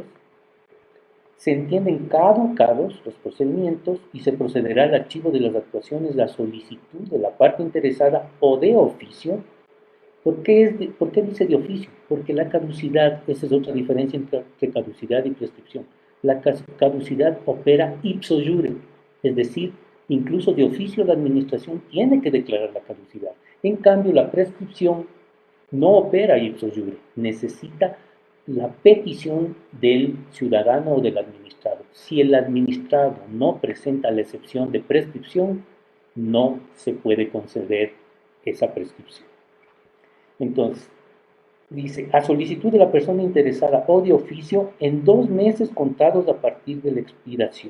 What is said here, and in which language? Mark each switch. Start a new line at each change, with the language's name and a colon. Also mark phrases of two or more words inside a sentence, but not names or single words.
Spanish: Se entienden caducados los procedimientos y se procederá al archivo de las actuaciones, la solicitud de la parte interesada o de oficio. ¿Por qué dice de oficio? Porque la caducidad, esa es otra diferencia entre caducidad y prescripción. La caducidad opera
Latin: ipso iure,
Spanish: es decir, incluso de oficio la administración tiene que declarar la caducidad. En cambio, la prescripción no opera
Latin: ipso iure,
Spanish: necesita la petición del ciudadano o del administrado. Si el administrado no presenta la excepción de prescripción, no se puede conceder esa prescripción. Entonces, dice, a solicitud de la persona interesada o de oficio en 2 meses contados a partir de la expiración.